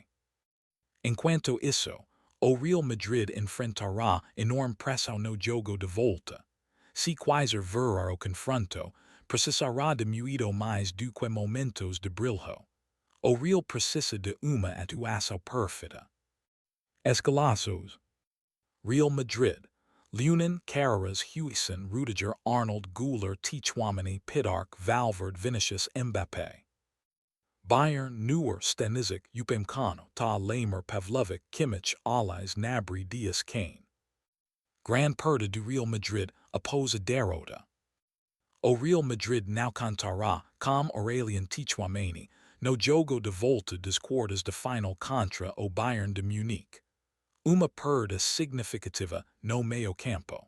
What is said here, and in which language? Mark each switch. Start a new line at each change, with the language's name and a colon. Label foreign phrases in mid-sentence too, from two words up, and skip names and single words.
Portuguese: Enquanto isso, o Real Madrid enfrentará enorme pressão no jogo de volta. Se quiser virar o confronto, precisará de muito mais do que momentos de brilho. O Real precisa de uma atuação perfeita. Escalações. Real Madrid. Lunin, Carreras, Huijsen, Rudiger, Arnold, Güler, Tchouaméni, Pidarc, Valverde, Vinicius, Mbappé. Bayern, Neuer, Stanisic, Upamecano, Ta Lamer, Pavlovic, Kimmich, Allies, Gnabry, Díaz, Kane. Gran perda do Real Madrid após a derrota. O Real Madrid não contará com Aurélien Tchouaméni no jogo de volta das quartas de final contra o Bayern de Munique. Uma perda significativa no meio campo.